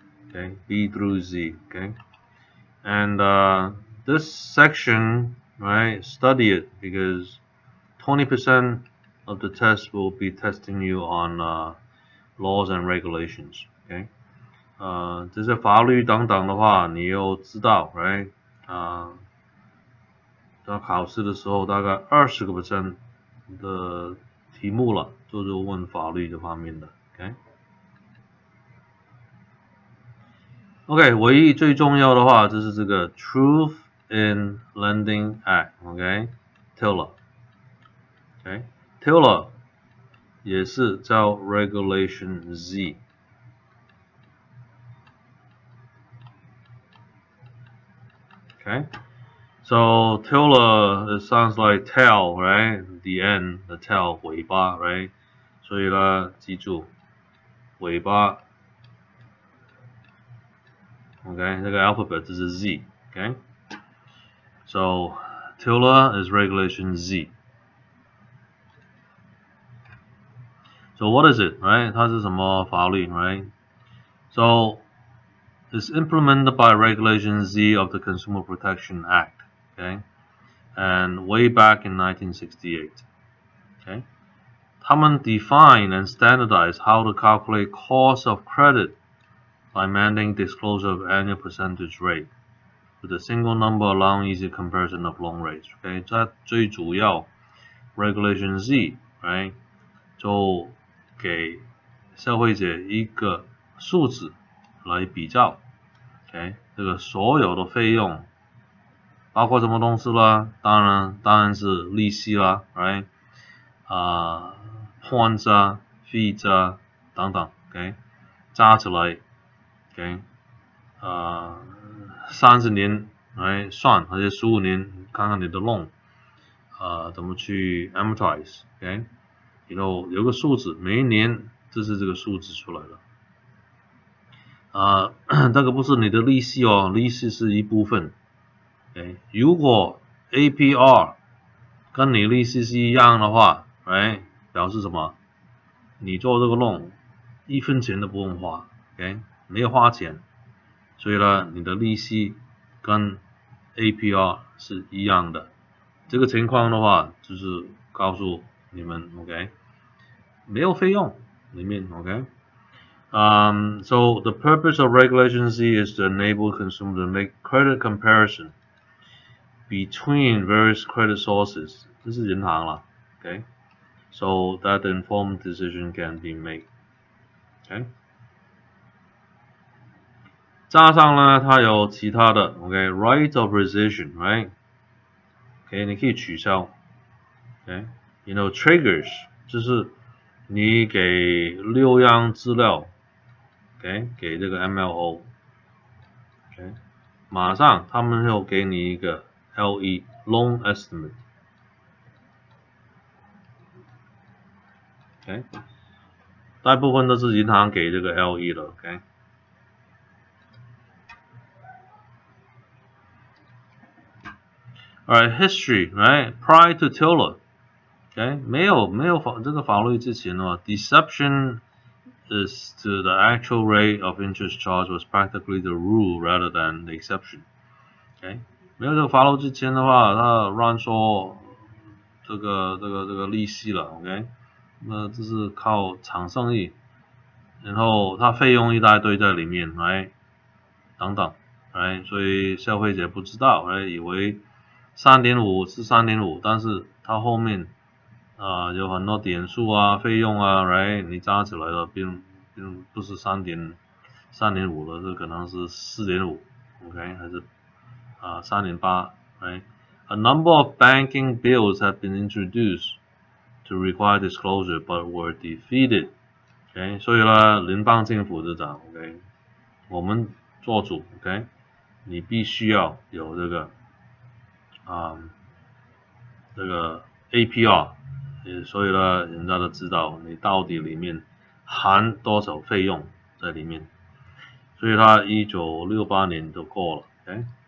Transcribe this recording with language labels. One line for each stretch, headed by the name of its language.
English: Okay, B through Z. Okay, and this section, right? Study it because 20% of the test will be testing you on laws and regulations. Okay.
Chinese: 这些法律等等的话，你又知道，right？到考试的时候大概20% 的题目了，就是问法律这方面的，OK，唯一最重要的话就是这个 Truth in Lending Act，OK，TILA，OK，TILA 也是叫 Regulation Z，OK。
English: So TILA, it sounds like tail, right? The end, the tail, 尾巴 right?
Chinese: 所以呢，记住尾巴 ，OK， 这个 alphabet 这是 Z，OK？
English: So TILA is regulation Z. So what is it, right?
Chinese: 它是什么法律 right?
English: So it's implemented by Regulation Z of the Consumer Protection Act, okay? And way back in 1968, okay?
Chinese: 他们
English: define and standardize how to calculate cost of credit by mandating disclosure of annual percentage rate with a single number allowing easy comparison of loan rates.
Chinese: Okay， 这最主要 Regulation Z， right， 就给消费者一个数字来比较 ，OK， 这个所有的费用包括什么东西啦？当然是利息啦 ，right， points 啊 ，fees 啊等等 ，OK， 加起来 ，OK， 30年来算，而且15年看看你的 loan， 怎么去 amortize，OK， 然后有个数字，每一年这是这个数字出来了。这个不是你的利息哦，利息是一部分。OK， 如果 APR 跟你利息是一样的话，right， 表示什么？你做这个 loan 1分钱都不用花 ，OK， 没有花钱，所以呢，你的利息跟 APR 是一样的。这个情况的话，就是告诉你们 ，OK， 没有费用里面
English: ，OK。So the purpose of Regulation Z is to enable consumers to make credit comparison between various credit sources.
Chinese: 这是银行了
English: ，OK，so that the informed decision can be made.
Chinese: OK， 加上呢，它有其他的 ，OK，right of rescission，right，OK，你可以取消，OK，you know triggers 就是你给6样资料 ，OK， 给这个 MLO，OK， 马上他们会给你一个 LE loan estimate，OK， 大部分都是银行给这个 LE 的 ，OK。
English: Alright, history, right? Prior to TILA, OK，
Chinese: 没有这个法律之前的话
English: ，deception is to the actual rate of interest charge was practically the rule rather than the exception。
Chinese: OK， 没有这个法律之前的话，他乱说这个利息了。 OK， 那这是靠厂生意，然后它费用一大堆在里面，来等等，来，所以消费者不知道，来以为3.5是3.5，但是它后面有很多点数啊、费用啊，来你加起来了，并不是3.5了，这可能是4.5 ，OK， 还是3.8 ，right？
English: A number of banking bills have been introduced to require disclosure, but were defeated.
Chinese: OK， 所以呢，联邦政府就讲 ，OK， 我们做主 ，OK， 你必须要有这个APR， 所以呢，人家都知道你到底里面含多少费用在里面，所以他1968年就过了 ，OK。